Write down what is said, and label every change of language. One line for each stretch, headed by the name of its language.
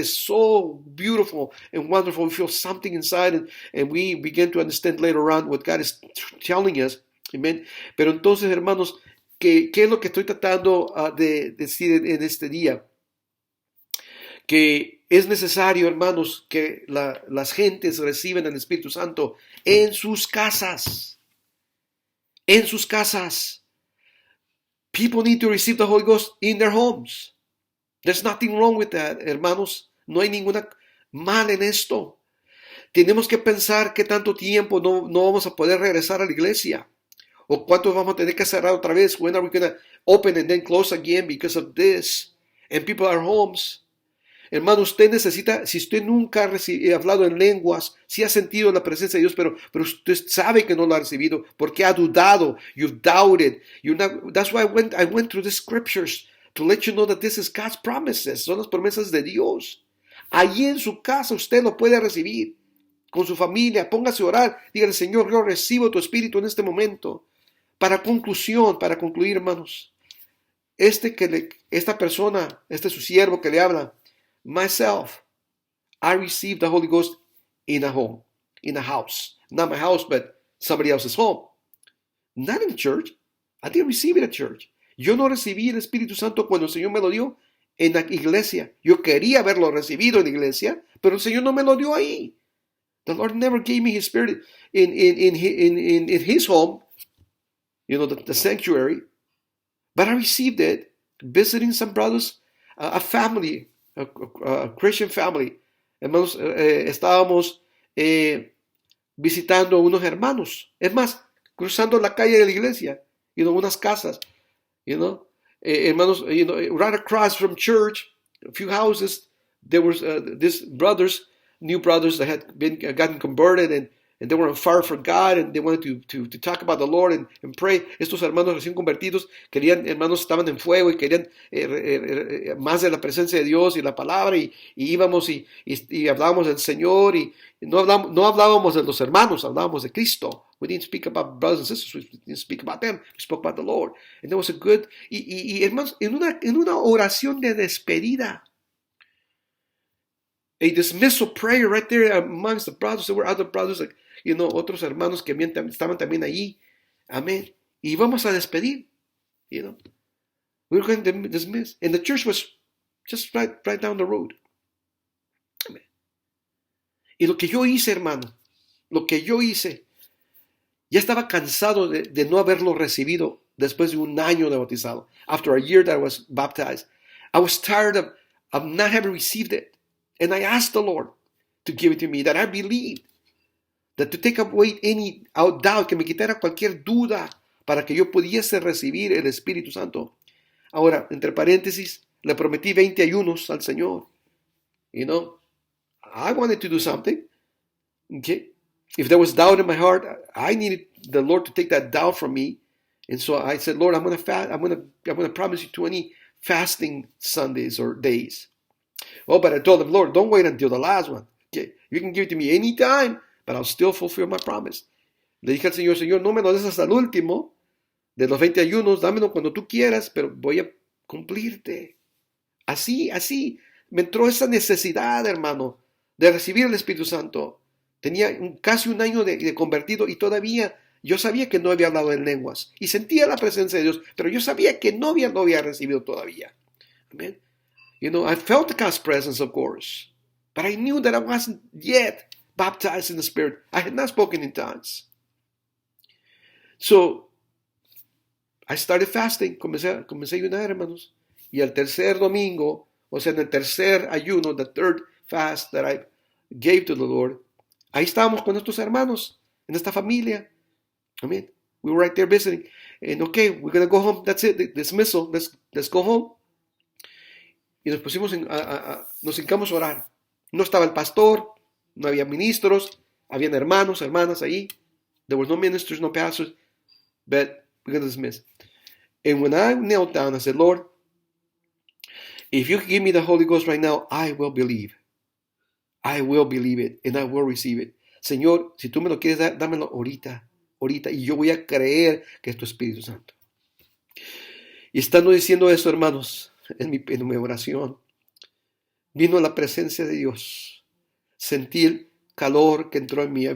English: It's so beautiful and wonderful. We feel something inside, and we begin to understand later on what God is telling us. Amen.
Spanish: Pero entonces, hermanos, ¿qué es lo que estoy tratando de decir en este día? Que es necesario, hermanos, que las gentes reciban el Espíritu Santo en sus casas. En sus casas.
English: People need to receive the Holy Ghost in their homes. There's nothing wrong with that, hermanos.
Spanish: No hay ninguna mal en esto. Tenemos que pensar que tanto tiempo no vamos a poder regresar a la iglesia. O cuánto vamos a tener que cerrar otra vez.
English: When are we going to open and then close again because of this? And people are homes.
Spanish: Hermano, usted necesita, si usted nunca ha hablado en lenguas, si ha sentido la presencia de Dios, pero usted sabe que no lo ha recibido, porque ha dudado.
English: You've doubted. That's why I went through the scriptures to let you know that this is God's promises.
Spanish: Son las promesas de Dios. Allí en su casa usted lo puede recibir. Con su familia, póngase a orar. Dígale, Señor, yo recibo tu espíritu en este momento. Para concluir, hermanos. Esta persona, su siervo que le habla,
English: myself, I received the Holy Ghost in a home, in a house. Not my house, but somebody else's home. Not in church. I didn't receive it at church.
Spanish: Yo no recibí el Espíritu Santo cuando el Señor me lo dio en la iglesia. Yo quería haberlo recibido en la iglesia, pero el Señor no me lo dio ahí.
English: The Lord never gave me His Spirit in His home, the sanctuary. But I received it visiting some brothers, a family, a Christian family.
Spanish: Hermanos, estábamos visitando unos hermanos. Es más, cruzando la calle de la iglesia, unas casas, hermanos,
English: right across from church, a few houses, there was these brothers, new brothers that had gotten converted, and they were on fire for God, and they wanted to talk about the Lord and pray.
Spanish: Estos hermanos recién convertidos hermanos, estaban en fuego y querían más de la presencia de Dios y la palabra, y íbamos y hablábamos del Señor, y no hablábamos de los hermanos, hablábamos de Cristo.
English: We didn't speak about brothers and sisters, we didn't speak about them, we spoke about the Lord. And there was a good, hermanos,
Spanish: en una oración de despedida,
English: a dismissal prayer right there amongst the brothers. There were other brothers,
Spanish: otros hermanos que estaban también allí. Amén. Y vamos a despedir.
English: We were going to dismiss. And the church was just right down the road.
Spanish: Amén. Y lo que yo hice, hermano, ya estaba cansado de no haberlo recibido después de un año de bautizado.
English: After a year that I was baptized, I was tired of not having received it. And I asked the Lord to give it to me, that I believed, that to take away any doubt,
Spanish: que me quitara cualquier duda para que yo pudiese recibir el Espíritu Santo. Ahora, entre paréntesis, le prometí 20 ayunos al Señor.
English: I wanted to do something. Okay? If there was doubt in my heart, I needed the Lord to take that doubt from me. And so I said, Lord, I'm going to promise you 20 fasting Sundays or days. Oh, but I told him, Lord, don't wait until the last one. Okay? You can give it to me anytime, but I'll still fulfill my promise.
Spanish: Le dije al Señor, no me lo des hasta el último de los 20 ayunos, dámelo cuando tú quieras, pero voy a cumplirte. Así, me entró esa necesidad, hermano, de recibir el Espíritu Santo. Tenía casi un año de convertido y todavía yo sabía que no había hablado en lenguas. Y sentía la presencia de Dios, pero yo sabía que no había recibido todavía. Amén.
English: I felt God's presence, of course, but I knew that I wasn't yet baptized in the Spirit. I had not spoken in tongues. So, I started fasting.
Spanish: Comencé a ayunar, hermanos. Y el tercer domingo, o sea, en el tercer ayuno,
English: the third fast that I gave to the Lord,
Spanish: ahí estábamos con nuestros hermanos, en esta familia.
English: Amen. We were right there visiting. And okay, we're going to go home. That's it. Dismissal. Let's go home.
Spanish: Y nos pusimos, nos hincamos a orar. No estaba el pastor, no había ministros, habían hermanos, hermanas ahí.
English: There were no ministers, no pastors, but we're going to dismiss. And when I knelt down, I said, Lord, if you give me the Holy Ghost right now, I will believe. I will believe it and I will receive it.
Spanish: Señor, si tú me lo quieres dar, dámelo ahorita, y yo voy a creer que es tu Espíritu Santo. Y estando diciendo eso, hermanos, en mi oración, vino la presencia de Dios. Sentí el calor que entró en mí.